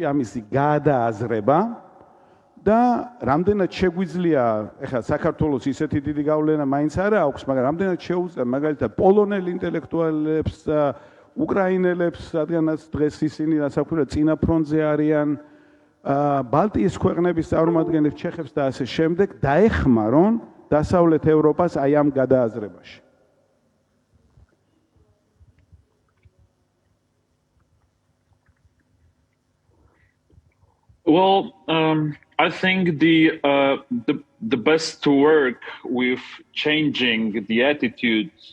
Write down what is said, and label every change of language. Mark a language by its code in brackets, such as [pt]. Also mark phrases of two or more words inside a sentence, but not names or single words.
[ka] ამისი გაადააზრება და რამდენად შეგვიძლია, ეხლა საქართველოს ისეთი დიდი გავლენა მაინც არა აქვს, მაგრამ რამდენად შეუძლია მაგალითად პოლონელ ინტელექტუალებს, უკრაინელებს, რადგანაც დღეს ისინი რასაკვირველია წინა ფრონტზე არიან, ბალტიის ქვეყნების წარმომადგენლებს, ჩეხებს და ასე შემდეგ, დაეხმარონ დასავლეთ ევროპას აი ამ გადააზრებაში. [en] Well, I think the best to work with changing the attitude